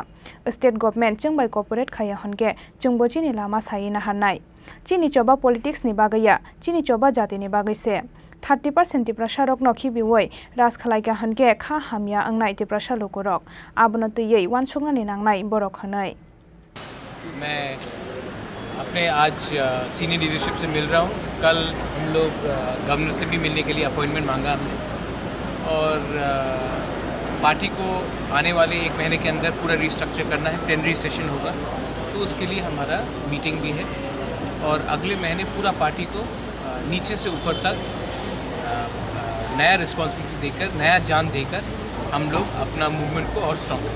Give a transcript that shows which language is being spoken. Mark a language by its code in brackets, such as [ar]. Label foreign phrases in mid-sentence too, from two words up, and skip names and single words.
[en] State government [trp] chungbai corporate khaya honke chungbochini lama sayi na harnai. Chini choba politics ni bagaya, chini choba jati ni bagai se. 30% Tripura sharok no khibiwoi ras khalaika honke kha hamya angnai Tripura shalukorok. Abnotuye wansungna ni nangnai borok hanai. [hi] मैं अपने आज [en] senior leadership [hi] से मिल रहा हूँ कल हम लोग गवर्नर से भी मिलने के लिए अपॉइंटमेंट मांगा हमने और पार्टी को आने वाले एक महीने के अंदर पूरा रिस्ट्रक्चर करना है [en] plenary session [hi] होगा तो उसके लिए हमारा मीटिंग भी है और अगले महीने पूरा पार्टी को नीचे से ऊपर तक नया रिस्पॉन्सिबिलिटी देकर नया जान देकर हम लोग अपना मूवमेंट को और स्ट्रॉन्ग करेंगे।